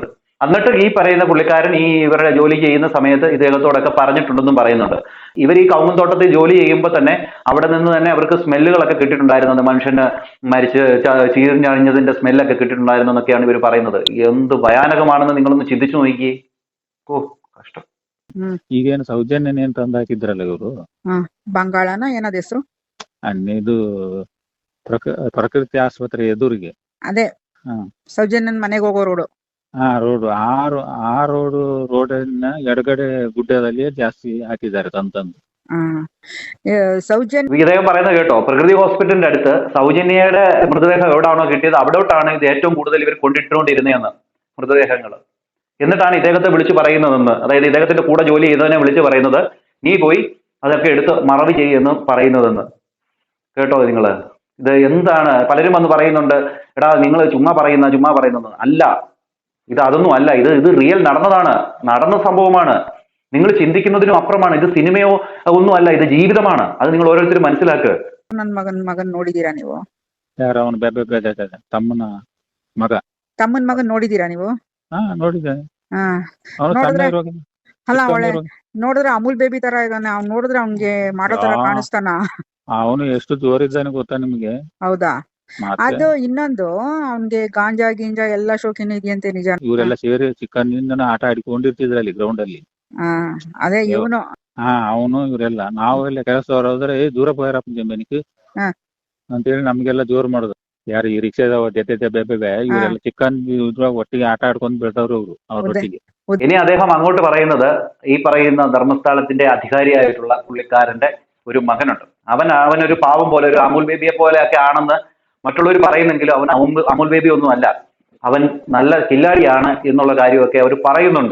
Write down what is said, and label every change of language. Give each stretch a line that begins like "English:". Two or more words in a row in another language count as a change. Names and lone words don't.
Malayalam: എന്നിട്ട് ഈ പറയുന്ന പുള്ളിക്കാരൻ ഈ ഇവരുടെ ജോലി ചെയ്യുന്ന സമയത്ത് ഇദ്ദേഹത്തോടൊക്കെ പറഞ്ഞിട്ടുണ്ടെന്നും പറയുന്നുണ്ട്. ഇവർ ഈ കവുങ്ങുന്തോട്ടത്തിൽ ജോലി ചെയ്യുമ്പോൾ തന്നെ അവിടെ നിന്ന് തന്നെ അവർക്ക് സ്മെല്ലുകളൊക്കെ കിട്ടിയിട്ടുണ്ടായിരുന്നത്, മനുഷ്യന് മരിച്ച് ചീഞ്ഞഴിഞ്ഞതിന്റെ സ്മെല്ലൊക്കെ കിട്ടിയിട്ടുണ്ടായിരുന്നു എന്നൊക്കെയാണ് ഇവർ പറയുന്നത്. എന്ത് ഭയാനകമാണെന്ന് നിങ്ങളൊന്ന് ചിന്തിച്ചു നോക്കിയേ. ഓ, കഷ്ടം.
Kannada: ಈಗೇನು ಸೌಜನ್ಯನೇ ಅಂತ ಅಂದ ಹಾಕಿದ್ರಲ್ಲ ಇವರು, ಬಂಗಾಳನ ಏನದ ಹೆಸರು, ಇದು ಪ್ರಕೃತಿ ಆಸ್ಪತ್ರೆ ಎದುರಿಗೆ ಅದೇ ಸೌಜನ್ಯನ್ ಮನೆಗೆ ಹೋಗೋ ರೋಡು. ರೋಡ್ ಆ ರೋಡಿನ ಎಡಗಡೆ ಗುಡ್ಡದಲ್ಲಿ ಜಾಸ್ತಿ ಹಾಕಿದ್ದಾರೆ ತಂದು.
Malayalam: ഇദ്ദേഹം പറയുന്നത് കേട്ടോ, പ്രകൃതി ഹോസ്പിറ്റലിന്റെ അടുത്ത് സൗജന്യയുടെ മൃതദേഹം എവിടാണോ കിട്ടിയത് അവിടോട്ടാണ് ഇത് ഏറ്റവും കൂടുതൽ ഇവർ കൊണ്ടിട്ടുകൊണ്ടിരുന്നതെന്ന്, മൃതദേഹങ്ങൾ. എന്നിട്ടാണ് ഇദ്ദേഹത്തെ വിളിച്ചു പറയുന്നതെന്ന്, അതായത് ഇദ്ദേഹത്തിന്റെ കൂടെ ജോലി ചെയ്തവനെ വിളിച്ചു പറയുന്നത്, നീ പോയി അതൊക്കെ എടുത്ത് മറവ് ചെയ്യുമെന്ന് പറയുന്നതെന്ന്. കേട്ടോ നിങ്ങള്, ഇത് എന്താണ്? പലരും വന്ന് പറയുന്നുണ്ട്, എടാ നിങ്ങൾ ചുമ്മാ പറയുന്നത് അല്ല, ഇത് അതൊന്നും അല്ല, ഇത് റിയൽ നടന്ന സംഭവമാണ്. നിങ്ങൾ ചിന്തിക്കുന്നതിനും അപ്പുറമാണ്. ഇത് സിനിമയോ ഒന്നും അല്ല, ഇത് ജീവിതമാണ്. അത് നിങ്ങൾ ഓരോരുത്തരും മനസ്സിലാക്കുക.
Kannada: ನನ್ನ ಮಗನ್ ನೋಡಿದೀರಾ ನೀವು? ಯಾರು ಅವನು? ತಮ್ಮನ ಮಗನ್ ನೋಡಿದೀರಾ ನೀವು? ನೋಡಿದ್ದೇನೆ. ಅಲ್ಲ, ಅವಳೆ ನೋಡಿದ್ರೆ ಅಮೂಲ್ ಬೇಬಿ ತರ ಇದ್ದಾನೆ. ಅವ್ನ್ ನೋಡಿದ್ರೆ ಅವ್ನ್ಗೆ ಮಾಡೋ ತರ ಕಾಣಿಸ್ತಾನ? ಅವನು ಎಷ್ಟು ಜೋರಿದ್ದಾನೆ ಗೊತ್ತಾ ನಿಮ್ಗೆ? ಹೌದಾ? ಮತ್ತೆ ಅದು ಇನ್ನೊಂದು ಅವ್ನ್ಗೆ ಗಾಂಜಾ ಗಿಂಜಾ ಎಲ್ಲಾ ಶೋಕಿನ ಇದೆಯಂತೆ, ನಿಜ? ಇವರೆಲ್ಲ ಸೇರಿ ಚಿಕ್ಕಂದಿನ ಆಟ ಆಡಿಕೊಂಡಿರ್ತಿದ್ರು ಅಲ್ಲಿ ಗ್ರೌಂಡ್ ಅಲ್ಲಿ. ಹಾ, ಅದೇ ಇವನು. ಹಾ, ಅವನು ಇವರೆಲ್ಲ ನಾವೆಲ್ಲ ಕೆಲಸದವ್ರು ಹೋದ್ರೆ ದೂರ ಹೋಗ್ಯಾರಪ್ಪ ಜಮೀನಿಗೆ ಹಾ. ಅಂತೇಳಿ ನಮ್ಗೆಲ್ಲ ಜೋರ್ ಮಾಡುದು. ಯಾರು ಈ ರಿಕ್ಷಾದವ ಜೊತೆ ಬೆಬ್ಬೆ ಇವರೆಲ್ಲ ಚಿಕ್ಕನ್ ಒಟ್ಟಿಗೆ ಆಟ ಆಡ್ಕೊಂಡು ಬೆಳ್ದವ್ರು ಅವ್ರು ಅವ್ರೊಟ್ಟಿಗೆ.
Malayalam: ഇനി അദ്ദേഹം അങ്ങോട്ട് പറയുന്നത് ഈ പറയുന്ന ധർമ്മസ്ഥലത്തിന്റെ അധികാരിയായിട്ടുള്ള പുള്ളിക്കാരന്റെ ഒരു മകനുണ്ട്. അവനൊരു പാവം പോലെ, ഒരു അമുൽ ബേബിയെ പോലെ ഒക്കെ ആണെന്ന് മറ്റുള്ളവർ പറയുന്നെങ്കിലും അവൻ അമുൽ ബേബി ഒന്നും അല്ല. അവൻ നല്ല കില്ലാടിയാണ് എന്നുള്ള കാര്യമൊക്കെ അവർ പറയുന്നുണ്ട്.